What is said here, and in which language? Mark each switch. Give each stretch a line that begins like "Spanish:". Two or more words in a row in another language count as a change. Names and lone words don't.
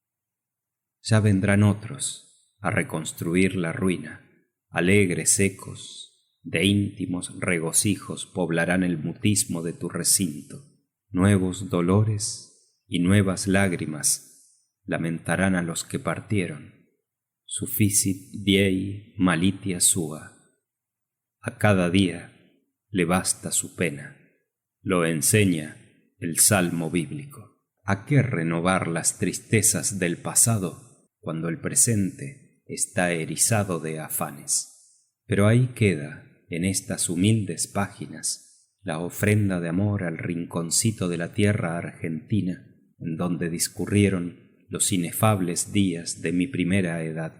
Spanish: Ya vendrán otros a reconstruir la ruina, alegres ecos de íntimos regocijos poblarán el mutismo de tu recinto, nuevos dolores y nuevas lágrimas lamentarán a los que partieron.
Latin: Sufficit diei malitia sua.
Spanish: A cada día le basta su pena, lo enseña el salmo bíblico. ¿A qué renovar las tristezas del pasado cuando el presente está erizado de afanes? Pero ahí queda, en estas humildes páginas, la ofrenda de amor al rinconcito de la tierra argentina, en donde discurrieron los inefables días de mi primera edad.